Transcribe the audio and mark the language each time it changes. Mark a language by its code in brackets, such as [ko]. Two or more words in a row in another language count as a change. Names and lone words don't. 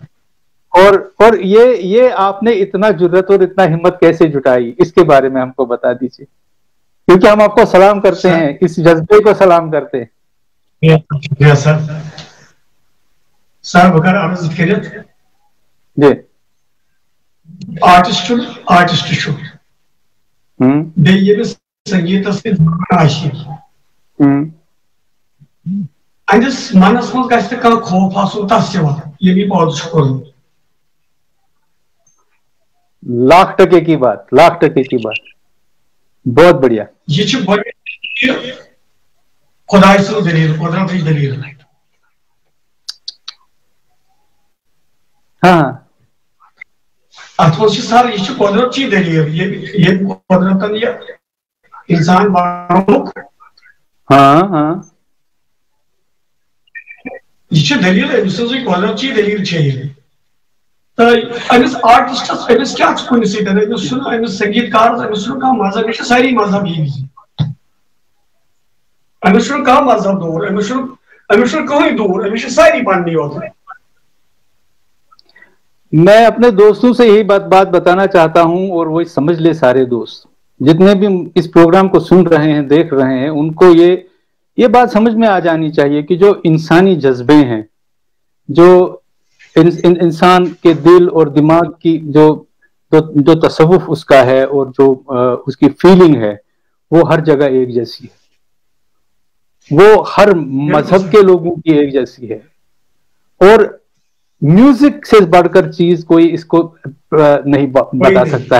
[ur] اور یہ آپ نے اتنا جرت اور اتنا ہمت کیسے جٹائی، اس کے بارے میں ہم کو بتا دیجیے، کیونکہ ہم آپ کو سلام کرتے ہیں، اس جذبے کو سلام کرتے ہیں۔ شکریہ سر۔ [ks] سر بکر عرض کرت [ur] جی [ks] آرٹسٹ بیس سنگیتس اندس منس مز گھس نا خوف آسن تس یہ پودہ کورمت۔ [ur] لاکھ ٹکے کی بات، لاکھ ٹکے کی بات، بہت بڑھیا۔ [ks] یہ خدائے سن دلیل، قدرت دلیل۔ [ur] ہاں [ks] ات مز سر یہ قدرت چی دلیل، یہ قدرتن یہ انسان بنوک۔ [ur] ہاں ہاں [ks] یہ دلیل أمۍ سٕنٛزٕے قدرت چی دلیل یہ تو أمس آرٹسٹس أمس کیا کن سۭتۍ أمس سنگیت کارس أمس کانٛہہ مذہب، یہ ساری مذہب یہ أمس کانٛہہ مذہب دور، أمس کٕہٕنۍ دور، أمس ساری پننی یوت۔ [ur] میں اپنے دوستوں سے یہی بات بتانا چاہتا ہوں، اور وہ سمجھ لے سارے دوست جتنے بھی اس پروگرام کو سن رہے ہیں، دیکھ رہے ہیں، ان کو یہ بات سمجھ میں آ جانی چاہیے کہ جو انسانی جذبے ہیں، جو انسان کے دل اور دماغ کی جو تصوف اس کا ہے اور جو اس کی فیلنگ ہے، وہ ہر جگہ ایک جیسی ہے، وہ ہر مذہب کے لوگوں کی ایک جیسی ہے، اور میوزک سے بڑھ کر چیز کوئی اس کو نہیں بتا سکتا ہے۔